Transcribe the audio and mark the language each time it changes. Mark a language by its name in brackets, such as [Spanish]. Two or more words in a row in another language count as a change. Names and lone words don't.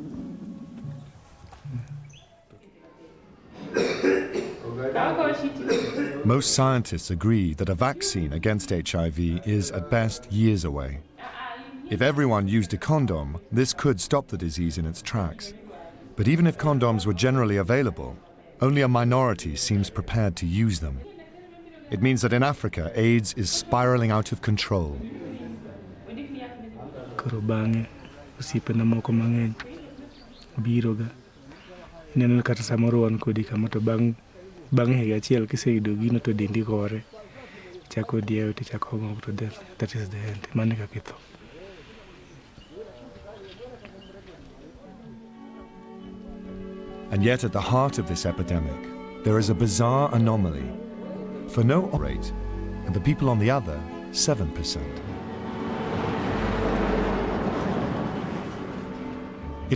[English] Most scientists agree that a vaccine against HIV is at best years away. If everyone used a condom, this could stop the disease in its tracks. But even if condoms were generally available, only a minority seems prepared to use them. It means that in Africa, AIDS is spiraling out of control. [Luo (Kenya and Tanzania)] Karobange, usipenda moko mang'eny, biro ga. Neno kata samoro wan kodi kama to bang' higa achiel kiseyudo gino to dendi gore. Chako diewo to chako ng'ok to [English] then that is the end. [Luo (Kenya and Tanzania)] Mane kaka itho. [English] And yet at the heart of this epidemic, there is a bizarre anomaly. For no rate, and the people on the other, 7%.